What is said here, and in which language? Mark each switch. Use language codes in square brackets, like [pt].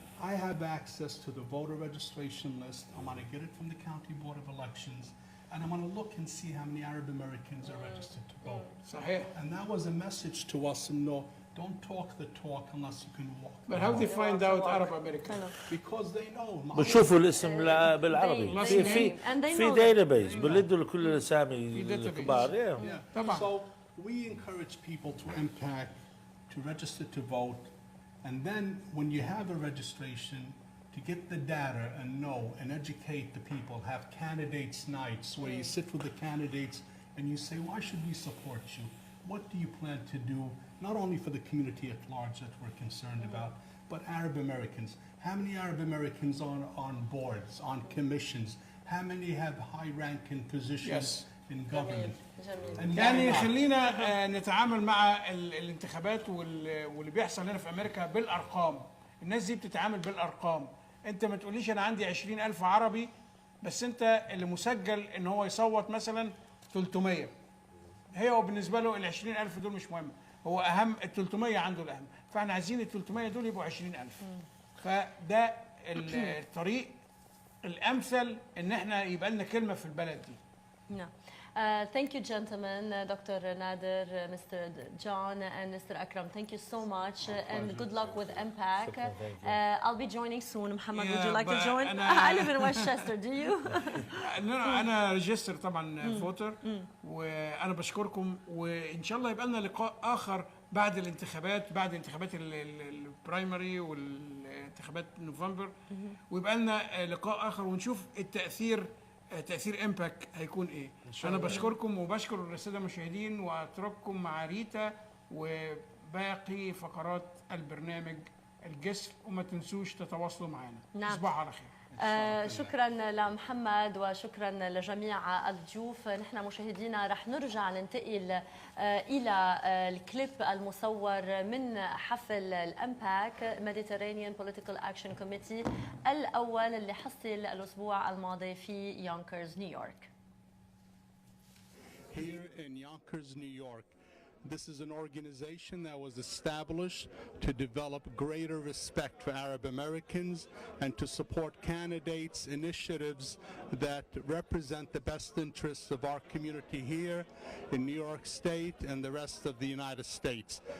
[en] I have access to the voter registration list. I'm going to get it from the County Board of Elections, and I'm going to look and see how many Arab Americans are registered to vote. [ar] صحيح. [en] And that was a message to us, and no, don't talk the talk unless you can walk. But how do you find out Arab American? Because they know. [ar] بتشوفوا الاسم بالعربي في database بنلدوا كل الاسامي الكبار. طبعا. [en] So we encourage people to MPAC, to register to vote, and then when you have a registration, to get the data and know and educate the people, have candidates nights where you sit with the candidates and you say, why should we support you? What do you plan to do, not only for the community at large that we're concerned about, but Arab Americans? How many Arab Americans on boards, on commissions? How many have high-ranking positions in government? And [ar] يعني خلينا نتعامل مع الانتخابات واللي بيحصل هنا في أمريكا بالأرقام. الناس دي بتتعامل بالأرقام. أنت ما تقوليش أنا عندي 20,000 عربي بس أنت اللي مسجل إن هو يصوت مثلا 300. هو بالنسبة له ال 20,000 دول مش مهم. هو أهم ال 300 عنده الأهم. فإحنا عايزين ال 300 دول يبقوا 20,000. فده الطريق الأمثل إن إحنا يبقى لنا كلمة في البلد دي. [en] نعم. Thank you, gentlemen, Dr. Nader, Mr. John, and Mr. Akram. Thank you so much, and good luck with MPAC. I'll be joining soon. Muhammad, would you like to join? I live in Westchester. Do you? [ar] أنا ريجستر طبعا فوتر، وأنا بشكركم، وإن شاء الله يبقى لنا لقاء آخر بعد الانتخابات، بعد انتخابات البرايمري والانتخابات نوفمبر، ويبقى لنا لقاء آخر ونشوف تأثير امباك هيكون ايه. انا بشكركم وبشكر الساده المشاهدين، واترككم مع ريتا وباقي فقرات البرنامج الجسر، وما تنسوش تتواصلوا معنا. نعم. تصبحوا على خير. شكرا لمحمد وشكرا لجميع الضيوف. نحن مشاهدينا رح نرجع ننتقل إلى الكليب المصور من حفل الأمباك Mediterranean Political Action Committee الأول اللي حصل الأسبوع الماضي في يونكرز نيويورك. [en] Here in Yonkers, New York, this is an organization that was established to develop greater respect for Arab Americans and to support candidates' initiatives that represent the best interests of our community here in New York State and the rest of the United States.